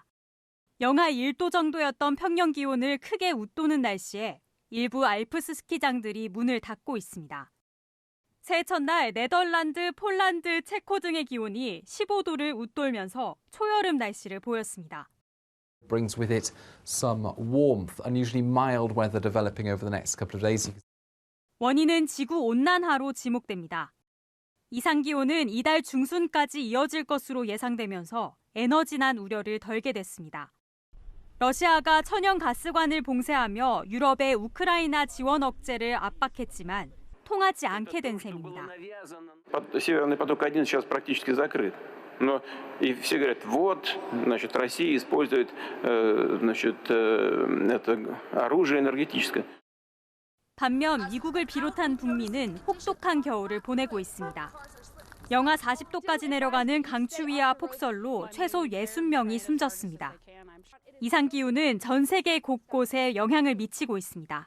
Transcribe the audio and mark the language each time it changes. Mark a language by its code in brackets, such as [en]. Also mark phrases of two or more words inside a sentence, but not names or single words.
[ko] 영하 1도 정도였던 평년 기온을 크게 웃도는 날씨에 일부 알프스 스키장들이 문을 닫고 있습니다. 새해 첫날 네덜란드, 폴란드, 체코 등의 기온이 15도를 웃돌면서 초여름 날씨를 보였습니다. [en] Brings with it some warmth, unusually mild weather developing over the next couple of days. [ko] 원인은 지구 온난화로 지목됩니다. 이상 기온은 이달 중순까지 이어질 것으로 예상되면서 에너지난 우려를 덜게 됐습니다. 러시아가 천연 가스관을 봉쇄하며 유럽의 우크라이나 지원 억제를 압박했지만 통하지 않게 된 셈입니다. [ru] Северный поток-1 сейчас практически закрыт. Но и все говорят, вот, значит, Россия использует, значит, это оружие энергетическое. [ko] 반면 미국을 비롯한 북미는 혹독한 겨울을 보내고 있습니다. 영하 40도까지 내려가는 강추위와 폭설로 최소 60명이 숨졌습니다. 이상 기후는 전 세계 곳곳에 영향을 미치고 있습니다.